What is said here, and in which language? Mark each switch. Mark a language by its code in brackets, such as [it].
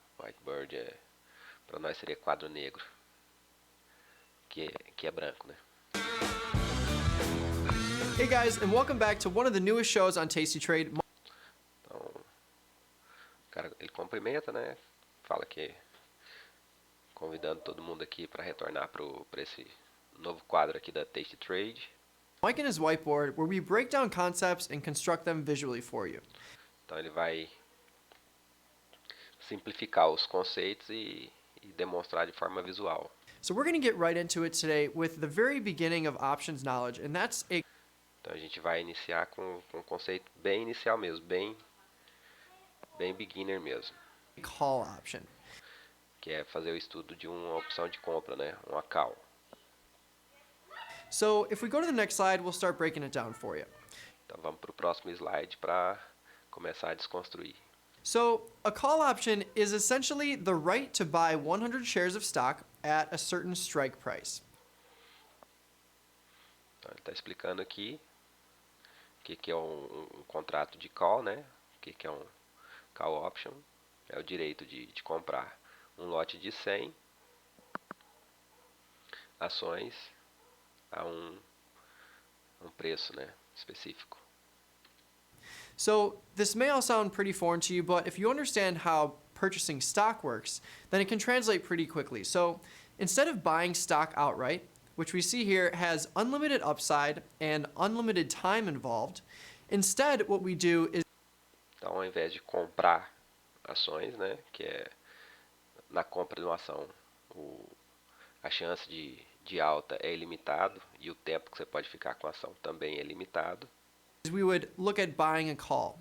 [pt] Whiteboard para nós seria quadro negro, que é branco, né? [en] Hey guys, and welcome back to one of the newest shows on Tasty Trade. [pt] Então, o cara, ele cumprimenta, né? Fala que convidando todo mundo aqui para retornar para esse novo quadro aqui da TASTYTRADE. [en] Mike and his whiteboard, where we break down concepts and construct them visually for you. [pt] Então ele vai simplificar os conceitos e demonstrar de forma visual. [en] So we're going to get right into it today with the very beginning of options knowledge, and that's a [pt] Então a gente vai iniciar com um conceito bem inicial mesmo, bem beginner mesmo, [en] call option. [pt] que é fazer o estudo de uma opção de compra, né? Uma call. [en] So if we go to the next slide, we'll start breaking it down for you. [pt] Então vamos para o próximo slide para começar a desconstruir. [en] So a call option is essentially the right to buy 100 shares of stock at a certain strike price. [pt] Então ele está explicando aqui o que é um contrato de call, né? O que é um call option. É o direito de comprar um lote de 100 ações a um preço, né, específico. [en] So this may all sound pretty foreign to you, but if you understand how purchasing stock works, then it can translate pretty quickly. So instead of buying stock outright, which we see here has unlimited upside and unlimited time involved, instead what we do is [pt] Então, ao invés de comprar ações, né, que é na compra de uma ação, a chance de alta é ilimitado e o tempo que você pode ficar com a ação também é limitado. [en] we would look at buying a call.